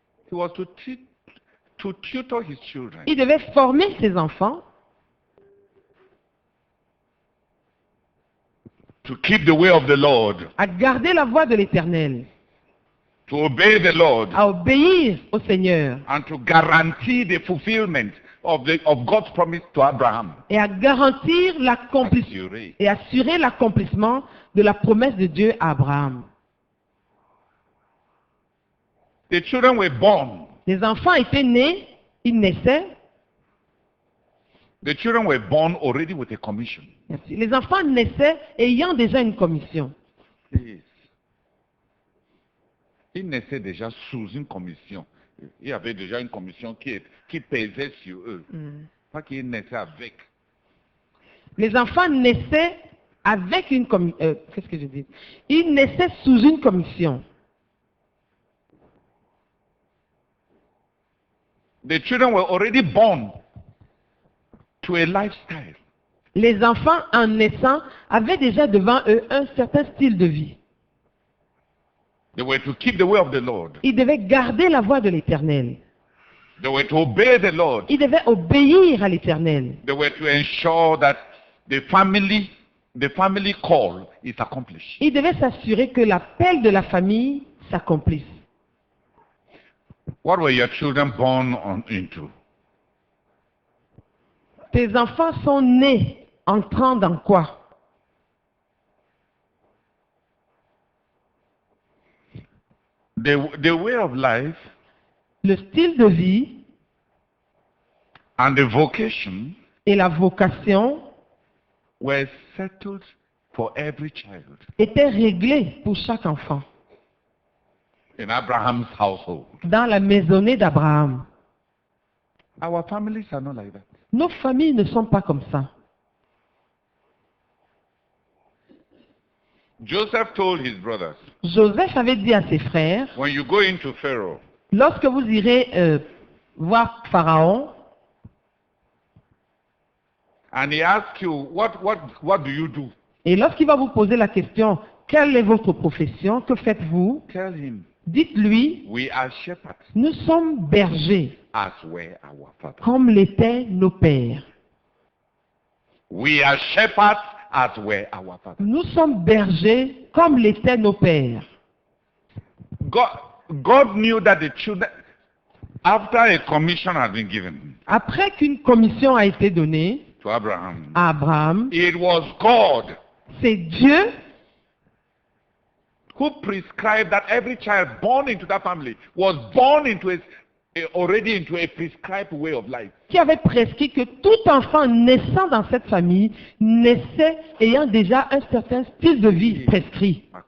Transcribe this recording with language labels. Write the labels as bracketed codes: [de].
[en] He was to tutor his children. [fr] Il devait former ses enfants [en] To keep the way of the Lord. [fr] à garder la voie de l'Éternel, [en] To obey the Lord. [fr] à obéir au Seigneur [en] And to guarantee the fulfillment of God's promise to Abraham. [fr] et à garantir Assurer. et assurer l'accomplissement de la promesse de Dieu à Abraham. [en] The children were born. [fr] Les enfants étaient nés, ils naissaient. [en] The children were born already with a commission. [fr] Merci. Les enfants naissaient ayant déjà une commission. [en] Yes. [fr] Ils naissaient déjà sous une commission. Il y avait déjà une commission qui pesait sur eux. Pas qu'ils naissaient avec. Les enfants naissaient avec une commission. Qu'est-ce que je dis? Ils naissaient sous une commission. [en] The children were already born to a lifestyle. [fr] Les enfants, en naissant, avaient déjà devant eux un certain style de vie. [en] They were to keep the way of the Lord. [fr] Ils devaient garder la voie de l'Éternel. [en] They were to obey the Lord. [fr] Ils devaient obéir à l'Éternel. [en] They were to ensure that the family call is accomplished. [fr] Ils devaient s'assurer que l'appel de la famille s'accomplisse. [en] What were your children born into? [fr] Tes enfants sont nés entrant dans quoi? [en] The way of life [fr] Le style de vie [en] and the vocation [fr] et la vocation [en] were settled for every child [fr] étaient réglés pour chaque enfant [en] in Abraham's household. [fr] dans la maisonnée d'Abraham. [en] Our families are not like that. [fr] Nos familles ne sont pas comme ça. [en] Joseph told his brothers, [fr] Joseph avait dit à ses frères, [en] when you go into Pharaoh, [fr] lorsque vous irez voir Pharaon, [en] and he asks you, what do you do? [fr] et lorsqu'il va vous poser la question, quelle est votre profession, que faites-vous? [en] Tell him, [fr] Dites-lui, [en] we are shepherds, [fr] nous sommes bergers, [en] as were our fathers. [fr] comme l'étaient nos pères. [en] We are shepherds, as were our fathers. [fr] Nous sommes bergers, comme l'étaient nos pères. [en] God knew that the children, after a commission had been given [fr] Après qu'une commission a été donnée [en] to Abraham, [fr] à Abraham, [en] it was God [fr] c'est Dieu [en] who prescribed that every child born into that family was born already into a prescribed way of life. [fr] qui avait prescrit que tout enfant naissant dans cette famille naissait ayant déjà un certain style de vie prescrit.